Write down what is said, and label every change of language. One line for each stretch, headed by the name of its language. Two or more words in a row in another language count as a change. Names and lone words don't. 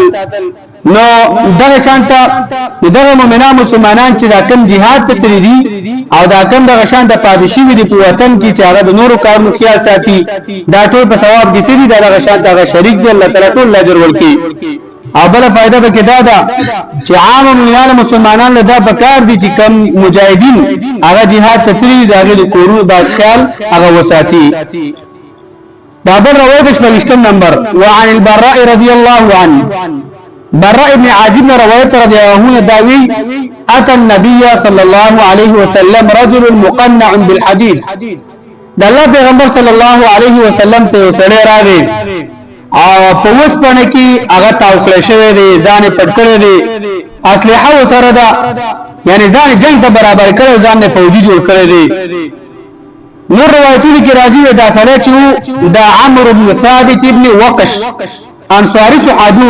Pashto: نو دغه شانته دغه مؤمنان مسلمانان چې دا کم jihad ته تللی دي او دا کم دغه شانته پادشي وي په وطن کې چې هغه د نورو کارونو خیال ساتي دا ټول په ثواب کې سړي دغه شانته هغه شریک دی الله تعالی ټول اجر ورکړي. او بل فائدہ به کې دا ده چې عام مؤمنان مسلمانان له دا پکار دي چې کم مجاهدین هغه jihad ته تللی دي هغه د کورونو با خیال هغه وساتي. دا بل روایت 20 نمبر
Arabic: وعن البراء رضی الله عنه براء ابن عازب روایت رضی الله عنه داوی اتى النبي صلى الله عليه وسلم رجل مقنع بالحديد.
Pashto: د الله پیغمبر
Arabic: صلی الله علیه وسلم
Pashto: ته سره راغی او په وسپنه کې هغه تاوکړې شوی دی ځان پټ کړی دی اسلحه وسره ده یعنی ځان جنگ ته برابر کړی ځان نه فوجي جوړ کړی دی. نور روایتونه کې راځي دا سره چې دا عمرو بن ثابت ابن وقش انصاری صحابي